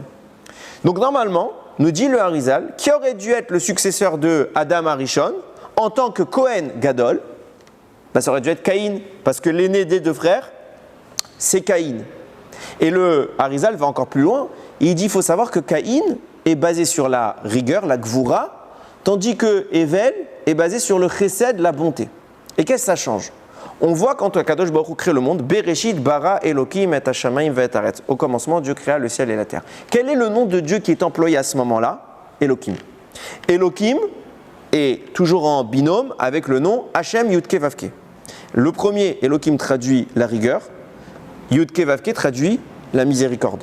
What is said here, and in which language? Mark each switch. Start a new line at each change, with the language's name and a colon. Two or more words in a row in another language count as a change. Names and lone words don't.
French: Donc normalement, nous dit le Harizal, qui aurait dû être le successeur de
Hebrew: אדם הראשון
French: en tant que
Hebrew: כהן גדול,
French: ça aurait dû être Caïn, parce que l'aîné des deux frères, c'est Caïn. Et le Harizal va encore plus loin, il dit qu'il faut savoir que Caïn est basé sur la rigueur, la gvoura, tandis que Hevel est basé sur le chesed, la bonté. Et qu'est-ce que ça change ? On voit quand
Hebrew: הקדוש ברוך הוא
French: crée le monde,
Hebrew: בראשית ברא אלוקים את השמים ואת הארץ.
French: Au commencement, Dieu créa le ciel et la terre. Quel est le nom de Dieu qui est employé à ce moment-là ? Elokim. Elokim est toujours en binôme avec le nom
Hebrew: השם יוד קי ואו קי.
French: Le premier, Elokim, traduit la rigueur,
Hebrew: יוד קי ואו קי
French: traduit la miséricorde.